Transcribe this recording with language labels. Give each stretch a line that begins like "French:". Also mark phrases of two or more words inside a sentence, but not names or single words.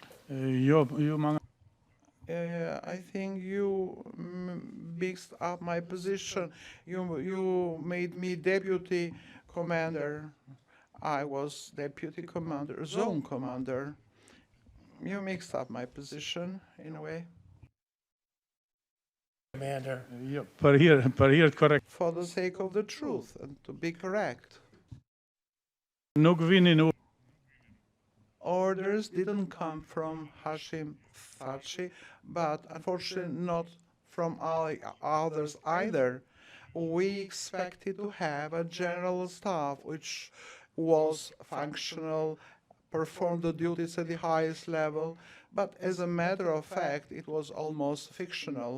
English: I think you mixed up my position. You made me deputy commander. I was deputy commander, zone commander. You mixed up my position in a way. Commander,
Albanian: Për hir të korrekt.
English: For the sake of the truth and to be correct.
Albanian: Nuk vinin
English: Orders didn't come from Hashim Thaçi, but unfortunately not from others either. We expected to have a general staff which was functional, performed the duties at the highest level, but as a matter of fact, it was almost fictional.